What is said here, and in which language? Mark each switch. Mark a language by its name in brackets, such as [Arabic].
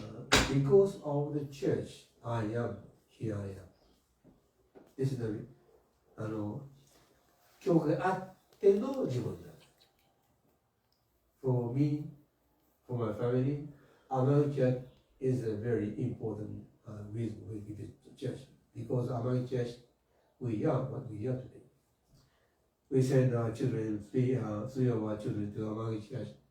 [English] Because of the church, I am, here I am. This is the [Japanese] 教会あっての自分だ。 [English] For me, for my family, Amagi Church is a very important reason we visit church. Because Amagi Church, we are what we are today. We send our children, three of our children to Amagi Church.